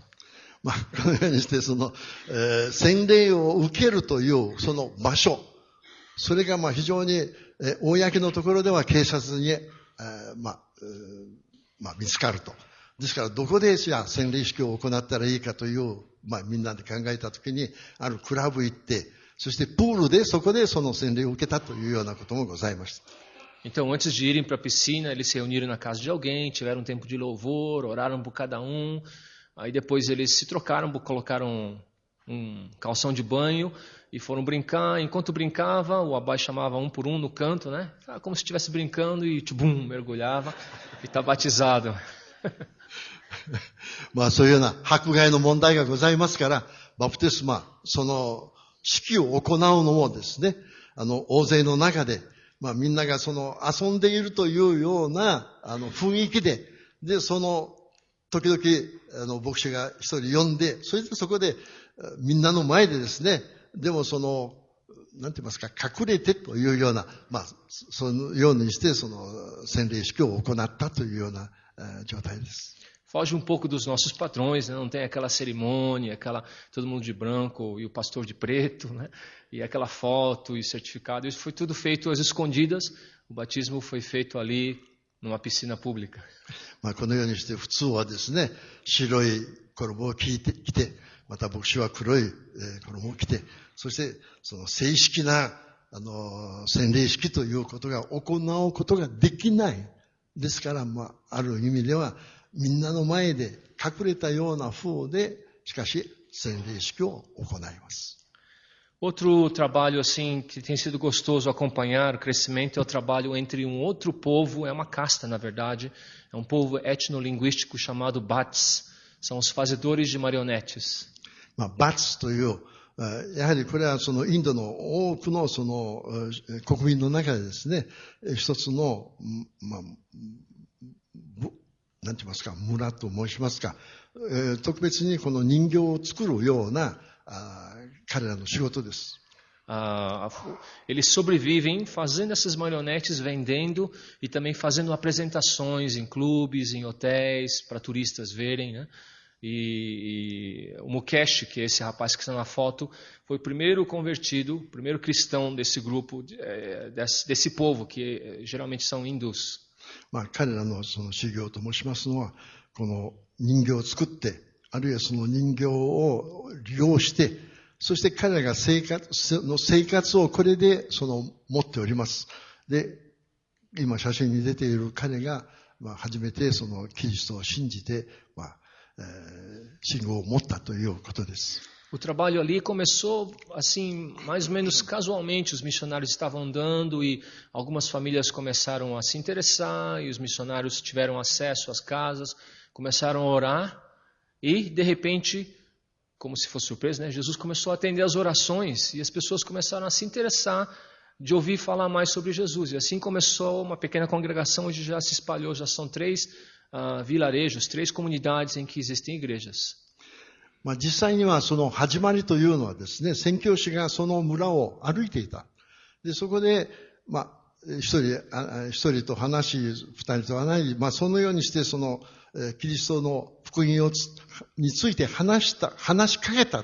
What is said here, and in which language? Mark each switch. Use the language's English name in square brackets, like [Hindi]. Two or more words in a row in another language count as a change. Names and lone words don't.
[Japanese] このようにしてその、洗礼を受けるというその場所、それが非常に、公のところでは警察に見つかると。ですから、どこでじゃあ洗礼式を行ったらいいかという、みんなで考えたときに、あるクラブ行って、そしてプールでそこでその洗礼を受けたというようなこともございました。 [Portuguese] Então, antes de irem para a piscina, eles se reuniram na casa de alguém, tiveram um tempo de louvor, oraram por cada um. Aí depois eles se trocaram, colocaram um calção de banho e foram brincar. Enquanto brincava, o abai chamava um por um no canto, né? Como se estivesse brincando e tchubum, mergulhava e está batizado. [Japanese] そういうような迫害の問題がございますから、バプテスマ、その式を行うのもですね、大勢の中で、みんながその遊んでいるというような雰囲気で、その時々牧師が一人呼んで、それでそこでみんなの前でですね、でもそのなんて言いますか、隠れてというような、そのようにしてその洗礼式を行ったというような状態です。 [Portuguese] Foge um pouco dos nossos padrões, né? Não tem aquela cerimônia, todo mundo de branco e o pastor de preto, né? E aquela foto e certificado. Isso foi tudo feito às escondidas. O batismo foi feito ali numa piscina pública. [Japanese] このようにして普通はですね、白い衣を着て、また牧師は黒い衣を着て、そしてその正式な洗礼式ということが行うことができない。ですから、ある意味ではみんなの前で隠れたような風で、しかし洗礼式を行います。 [Portuguese] Outro trabalho assim que tem sido gostoso acompanhar o crescimento é o trabalho entre um outro povo, é uma casta na verdade, é um povo etnolinguístico chamado Bats, são os fazedores de marionetes. [Japanese] Bats という、やはりこれはそのインドの多くのその国民の中でですね、一つのなんて言いますか、村と申しますか、特別にこの人形を作るような彼らの仕事です。 [Portuguese] Eles sobrevivem fazendo essas marionetes, vendendo e também fazendo apresentações em clubes, em hotéis, para turistas verem, né? E o Mukesh, que é esse rapaz que está na foto, foi o primeiro convertido, o primeiro cristão desse grupo, desse povo, que geralmente são hindus. [Japanese] 彼らのその修行と申しますのは、この人形を作って、あるいはその人形を利用して、そして彼らが生活をこれで持っております。で、今写真に出ている彼が、初めてそのキリストを信じて、信号を持ったということです。 [Portuguese] O trabalho ali começou assim, mais ou menos casualmente. Os missionários estavam andando e algumas famílias começaram a se interessar e os missionários tiveram acesso às casas, começaram a orar e, de repente, como se fosse surpresa, né? Jesus começou a atender as orações e as pessoas começaram a se interessar de ouvir falar mais sobre Jesus. E assim começou uma pequena congregação, hoje já se espalhou, já são 3 vilarejos, 3 comunidades em que existem igrejas. [Japanese] 実際にはその始まりというのはですね、宣教師がその村を歩いていた。で、そこで、一人と話し、二人と話し、そのようにしてその、キリストの福音について話しかけた。